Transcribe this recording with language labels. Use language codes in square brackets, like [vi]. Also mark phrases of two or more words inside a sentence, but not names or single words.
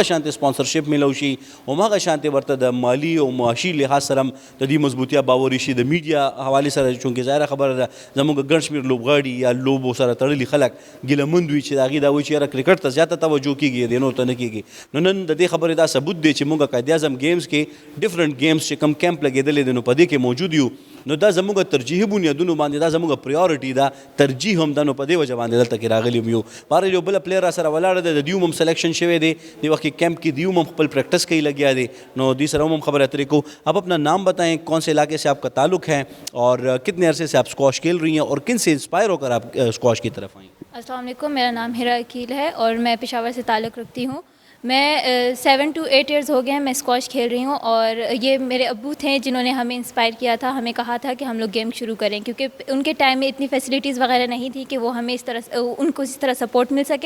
[ps] شانتې سپانسرشپ میلو شي، هماغه شانتې ورته د مالي او معاشي لحاظ سره هم د دې مضبوطیا باوري شي، د میډیا حوالې سره چونکې ظاهره خبره ده زمونږ ګڼ شمېر لوبغاړي یا لوبو سره تړلي خلک ګیلهمند وي چې د هغې دا وایي چې یاره کرکټ ته زیاته توجه کېږي، دې نور ته نه کېږي، نو نن د دې خبرې دا ثبوت دی چې مونږ قائد اعظم گیمز کې [en] different games [ps] چې کوم کیمپ لګېدلی دی نو په دې کې موجود یو، نو دا زموږ ترجیحي بنیادونو باندې دا زموږ پریورټي ده، ترجیح هم ده، نو په دې وجه باندې دلته کې راغلي هم یو. بهرحال یو بله پلیر را سره ولاړه ده، د دیوم هم سلیکشن شوی دی، دې وخت کې کیمپ کې دیوم هم خپل پریکٹس کوي لګیا دی، نو دی سره هم خبریں اترې کو. [ur] آپ اپنا نام بتائیں، کون سے علاقے سے آپ کا تعلق ہے اور کتنے عرصے سے آپ اسکواش کھیل رہی ہیں اور کن سے انسپائر ہو کر آپ اسکواش کی طرف آئیں؟ السلام علیکم، میرا نام ہیرا عقیل ہے اور میں پشاور سے تعلق رکھتی ہوں. میں [en] 7 to 8 years [ur] ہو گئے ہیں میں اسکواش کھیل رہی ہوں، اور یہ میرے ابو تھے جنہوں نے ہمیں انسپائر کیا تھا، ہمیں کہا تھا کہ ہم لوگ گیم شروع کریں، کیونکہ ان کے ٹائم میں اتنی فیسلٹیز وغیرہ نہیں تھی کہ وہ ہمیں اس طرح ان کو اس طرح سپورٹ مل سکے.